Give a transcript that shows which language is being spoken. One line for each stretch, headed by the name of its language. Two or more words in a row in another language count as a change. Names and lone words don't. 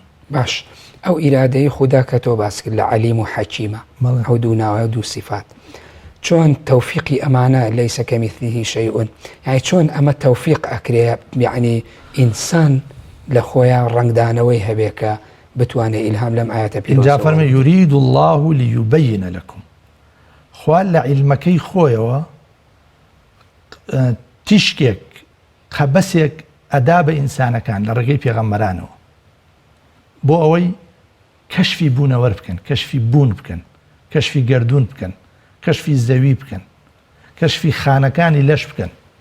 Central Kurdish: باش ئەو ئیرادەی خوددا کە تۆ باس کرد لە عەلیم و حەکیمە ئەو دوو ناوە دوو سیفات چۆن تەوفیقی ئەمانە
Arabic: لەیسە کەمیثلیه شەیئون،
Central Kurdish: یعنی چۆن ئەمە تەوفیق ئەکرێ، یعنی ئینسان لە خۆیان ڕنگدانەوەی هەبێ کە بتوانێت ئیلهام لەم ئاەتە پیرۆزەوە. اینجا فەرمێ
Arabic: يريد الله ليبين لكم.
Central Kurdish: خوا لە عیلمەکەی خۆیەوە تیشکێک قەبەسێک ئەدا بە ئینسانەکان لە ڕێگەی پێغەمبەرانەوە بۆ ئەوەی کەشفی بوونەوە بکەن، کەشفی بوون بکەن، کەشفی گەردون بکەن، کەشفی زەوی بکەن، کەشفی خانەکانی لەش بکەن.